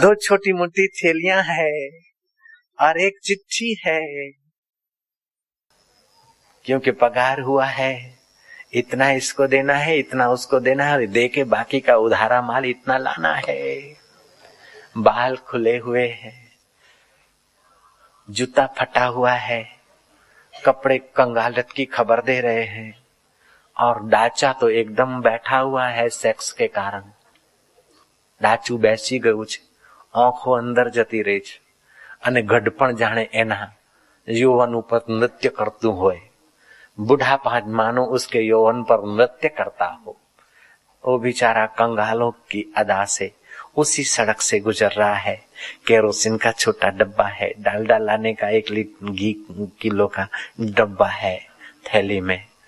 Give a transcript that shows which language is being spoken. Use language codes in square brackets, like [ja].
[hi] दो छोटी मोटी थैलियां है और एक चिट्ठी है, क्योंकि पगार हुआ है, इतना इसको देना है, इतना उसको देना है, दे के बाकी का उधारा माल इतना लाना है। बाल खुले हुए हैं, जूता फटा हुआ है, कपड़े कंगालत की खबर दे रहे हैं, और डाचा तो एकदम बैठा हुआ है सेक्स के कारण। [gu] डाचू બેસી ગયું છે, આંખો અંદર જતી રહી છે અને ગઢપણ જાણે એના यौवन ઉપર નૃત્ય કરતું હોય। [hi] बुढ़ापा मानो उसके यौवन पर नृत्य करता हो। वो बेचारा कंगालों की अदा से उसी सड़क से गुजर रहा है। केरोसिन का छोटा डब्बा है, डालडा लाने का 1 किलो का डब्बा है थैली में।